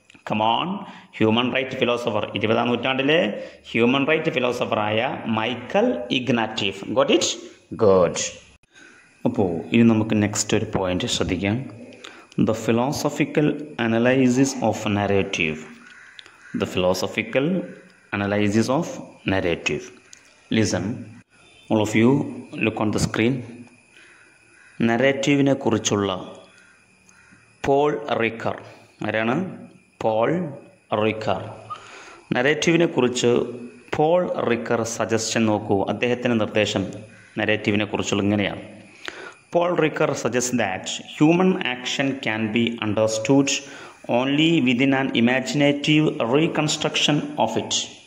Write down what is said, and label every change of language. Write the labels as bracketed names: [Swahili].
[Malayalam] Come on, human right philosopher, 20ാം നൂറ്റാണ്ടിലെ human right ഫിലോസഫറായ Michael ഇഗ്നാറ്റീഫ്. [English] Got it? Good. [Malayalam] അപ്പോൾ ഇനി നമുക്ക് നെക്സ്റ്റ് ഒരു പോയിന്റ് ശ്രദ്ധിക്കാം. [English] The philosophical analysis of narrative. The philosophical analysis of narrative. Listen, all of you look on the screen. [Malayalam] നരേറ്റീവിനെ കുറിച്ചുള്ള Paul റിക്കർ, ആരാണ്? Paul റിക്കർ. നരേറ്റീവിനെ കുറിച്ച് Paul റിക്കർ suggestion നോക്കൂ. അദ്ദേഹത്തിൻ്റെ നിർദ്ദേശം നരേറ്റീവിനെ കുറിച്ചുള്ള ഇങ്ങനെയാണ്. [English] Paul Ricoeur suggest that human action can be understood only within an imaginative reconstruction of it.